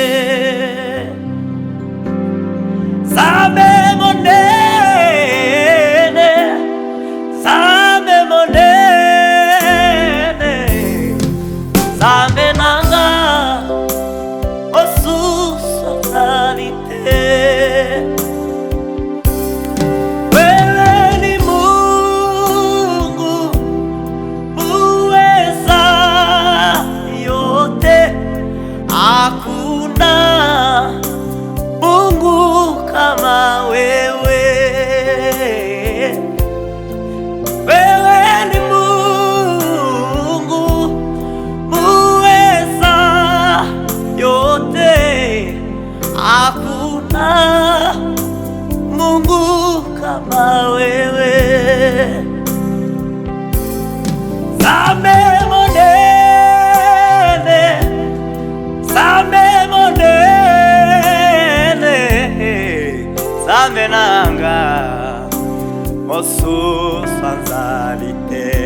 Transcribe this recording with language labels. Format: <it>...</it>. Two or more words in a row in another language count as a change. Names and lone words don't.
<ln>Zambe monene, Zambe monene, Zambe nanga mususu azalite.</ln> <sw>Wewe ni Mungu muweza yote, hakuna Mungu kama wewe. Wewe ni Mungu muweza yote, hakuna Mungu kama wewe.</sw> <ln>Zambe monene, Zambe monene, Zambe nanga mususu azalite.</ln>